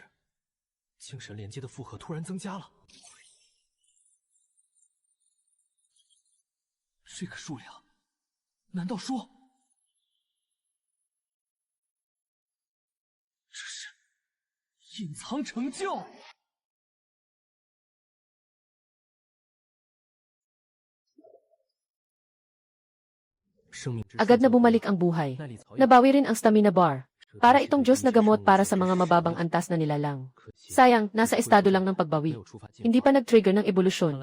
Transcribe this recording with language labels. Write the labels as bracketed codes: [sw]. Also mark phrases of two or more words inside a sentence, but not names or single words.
[zh] 精神连接的负荷突然增加了。这个数量，难道说这是隐藏成就？ [tl] Agad na bumalik ang buhay. Nabawi rin ang [en] stamina bar. [tl] Para itong Diyos na gamot para sa mga mababang antas na nilalang. Sayang, nasa estado lang ng pagbawi. Hindi pa nag-trigger ng ebolusyon.